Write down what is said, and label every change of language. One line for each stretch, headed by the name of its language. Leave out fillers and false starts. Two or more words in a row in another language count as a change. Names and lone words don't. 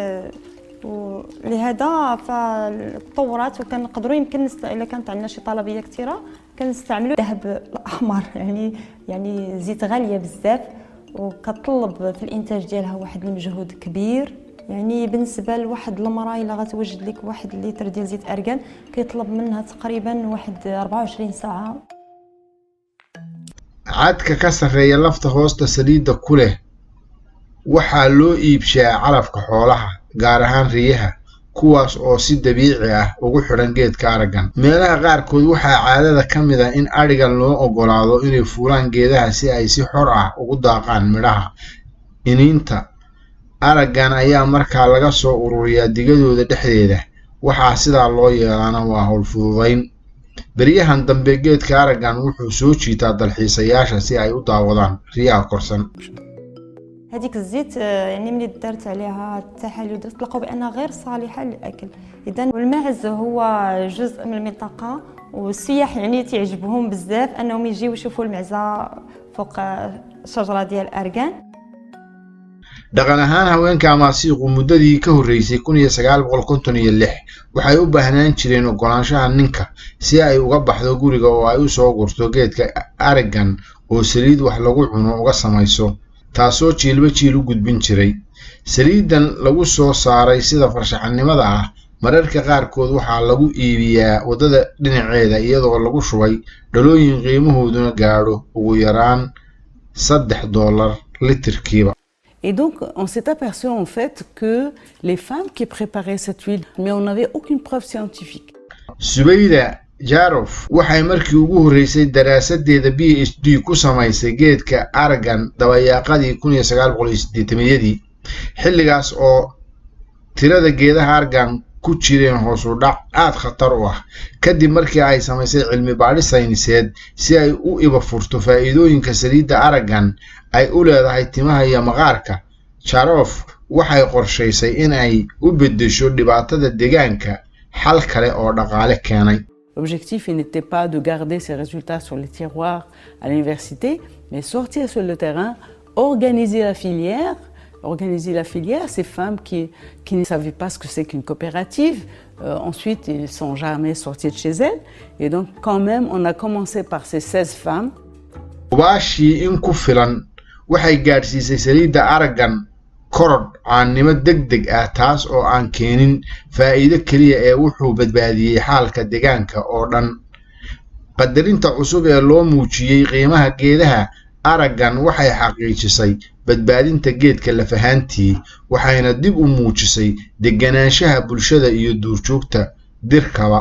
Arabic: ولهذا فطورات وكنقدروا يمكن الا كانت عندنا شي طلبيه كثيره كنستعملوا الذهب الاحمر، يعني زيت غاليه بزاف وكتطلب في الانتاج ديالها واحد المجهود كبير. يعني بالنسبه لواحد المراه الا غتوجد لك 1 لتر ديال زيت اركان كيطلب منها تقريبا واحد 24 ساعه.
Somali: cadka ka sarreeya lafta hoosta saliidda ku leh waxaa loo iibshaa calafka xoolaha, gaar ahaan riyaha, kuwaas oo si dabiici ah ugu xidhan geedka araggan. meelaha qaarkood waxaa caadada ka mid ah in adhigan loo oggolaado inay fuulaan geedaha si ay si xor ah ugu daaqaan midhaha. iniinta araggan ayaa markaa laga soo ururiyaa digadooda dhexdeeda. waxaa sidaa loo yeelaana waa hawl fududayn. beryahan dambe geedka araggan wuxuu soo jiitaa dalxiisayaasha si ay u daawadaan riyaha korsan.
Arabic: هذيك الزيت يعني ملي دارت عليها التحاليل ودرت لقوا بانها غير صالحه للاكل. اذا الماعز هو جزء من المنطقه والسياح يعني تعجبهم بزاف انهم يجيو يشوفوا المعزه فوق الشجره ديال الاركان.
Somali: dhaqan ahaan haweenka Amaasiiqu muddadii ka horreysay 1956 waxay u baahnaan jireen oggolaanshaha ninka si ay uga baxdo guriga oo ay u soo gurto geedka araggan oo saliid wax lagu cuno uga samayso, taasoo jiilba jiil u gudbin jiray. saliidan lagu soo saaray sida farshaxanimada ah mararka qaarkood waxaa lagu iibiyaa wadada dhinaceeda iyadoo lagu shubay dhalooyin qiimahooduna gaadho ugu yaraan $3 litirkiiba.
French: Et donc, on s'est aperçu en fait que les femmes qui préparaient cette huile, mais on n'avait aucune preuve scientifique.
Somali: Subayda Jarof waxay markii ugu horeysay daraasadeeda PhD ku samaysay geedka araggan dabayaaqadii 1980-yadii, xilligaas oo tirada geedaha araggan ku jireen hoos u dhac aad khatar u ah. kadib markii ay samaysay cilmi baadhis sayniseed si ay u iba furto faa'iidooyinka saliidda araggan ay u leedahay timaha iyo maqaarka, Jarof waxay qorshaysay in ay u beddesho dhibaatada deegaanka xal kale oo dhaqaale keenay.
French: L'objectif n'était pas de garder ces résultats sur les tiroirs à l'université, mais sortir sur le terrain, organiser la filière. Organiser la filière, ces femmes qui ne savaient pas ce que c'est qu'une coopérative, ensuite ils ne sont jamais sortis de chez elles. Et donc quand même, on a commencé par ces 16 femmes.
Somali: Hubaashii in ku filan waxay gaadhsiisay saliidda araggan korodh caannimo degdeg ah taas oo aan keenin faa'iido keliya ee wuxuu badbaadiyey xaalka deegaanka oo dhan. Qadarinta cusub ee loo muujiyey qiimaha geedaha araggan waxay xaqiijisay badbaadinta geedka lafahaantii waxayna dib u muujisay deganaanshaha bulshada iyo duurjoogta dirkaba.